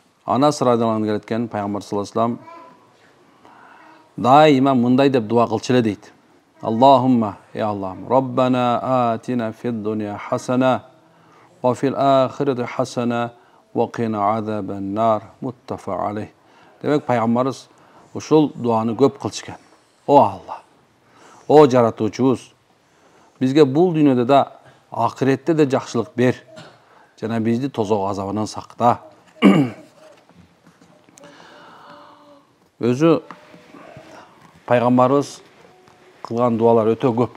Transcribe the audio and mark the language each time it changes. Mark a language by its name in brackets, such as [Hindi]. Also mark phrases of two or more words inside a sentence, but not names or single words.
[Kyrgyz] Anas [Arabic] رضي الله عنه [Kyrgyz] келеткен пайғамбар [Arabic] صلى الله عليه وسلم [Kyrgyz] дайыма мындай деп дуа кылчу эле дейт. [Arabic] Аллахумма, [Kyrgyz] я Аллахым, [Arabic] ربنا آتنا في الدنيا حسنة وفي الآخرة حسنة وقنا عذاب النار متفق عليه. [Kyrgyz] Демек пайғамбарыбыз ушул дуаны көп кылчу экен. О Алла, о жаратуучубуз, бизге бул дүйнөдө да, акыретте де жакшылык бер. Жана бизди тозок азабынан сакта. Өзү пайгамбарыбыз кылган дуалар өтө көп.